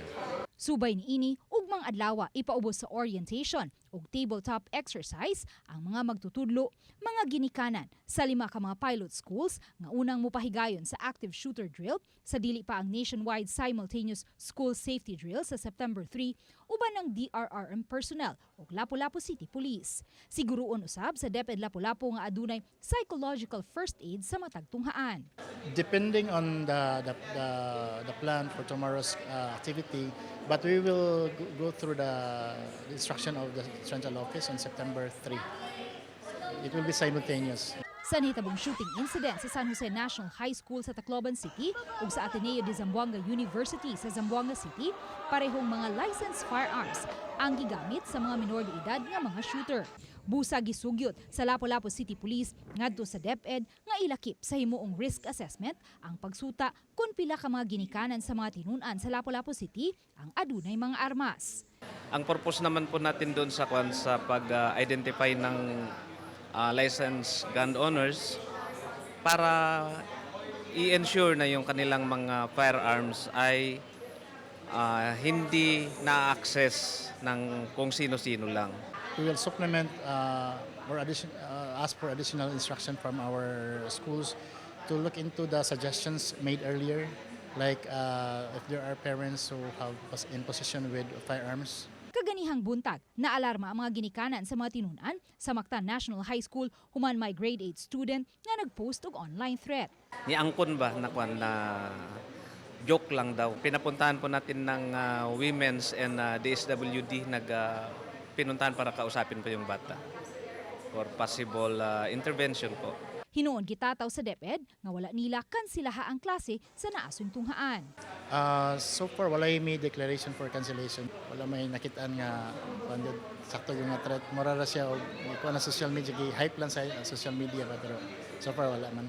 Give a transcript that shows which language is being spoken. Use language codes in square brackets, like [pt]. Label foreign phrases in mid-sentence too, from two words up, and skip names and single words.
[ceb] Subay niini ug mga adlaw ipaubos sa orientation ug [en] tabletop exercise [ceb] ang mga magtutudlo, mga ginikanan sa 5 ka mga pilot schools nga unang mopahigayon sa [en] active shooter drill [ceb] sa dili pa ang [en] nationwide simultaneous school safety drill [ceb] sa September 3 uban ng [en] DRRM personnel [ceb] ug Lapu-Lapu City Police. Siguroon usab sa DepEd Lapu-Lapu nga adunay [en] psychological first aid [ceb] sa matag tunghaan. [en] Depending on the plan for tomorrow's activity, but we will go through the instruction of the central office on September 3. It will be simultaneous. [ceb] Sa nahitabong [en] shooting incident [ceb] sa San Jose National High School sa Tacloban City ug sa Ateneo de Zamboanga University sa Zamboanga City, parehong mga [en] licensed firearms [ceb] ang gigamit sa mga minor de edad nga mga shooter. Busa gisugyot sa Lapu-Lapu City Police ngadto sa DepEd nga ilakip sa himuong [en] risk assessment [ceb] ang pagsuta kung pila ka mga ginikanan sa mga tinun-an sa Lapu-Lapu City ang adunay mga armas. [tl] Ang purpose naman po natin doon sa pag-identify ng [en] licensed gun owners [tl] para i-ensure na yung kanilang mga firearms ay hindi na-access ng kung sino-sino lang. [en] We will supplement ask for additional instruction from our schools to look into the suggestions made earlier, like if there are parents who have in possession with firearms. [ceb] Kaganihang buntag, naalarma ang mga ginikanan sa mga tinun-an sa Mactan National High School human may [en] grade 8 student [ceb] nga nagpost og [en] online threat. [ceb] Niangkon ba na joke lang daw. [tl] Pinapuntahan po natin ng Women's and DSWD pinuntahan para kausapin po yung bata [en] for possible intervention [tl] po. [ceb] Hinuon gitataw sa DepEd nga wala nila kansilaha ang klase sa naasong tunghaan. [en] So far, [ceb] wala may [en] declaration for cancellation. [ceb] Wala may nakitaan nga sakto yung nga threat. Morara siya o na [en] social media, [ceb] hype lang sa [en] social media [ceb] pero [en] so far [ceb] wala man.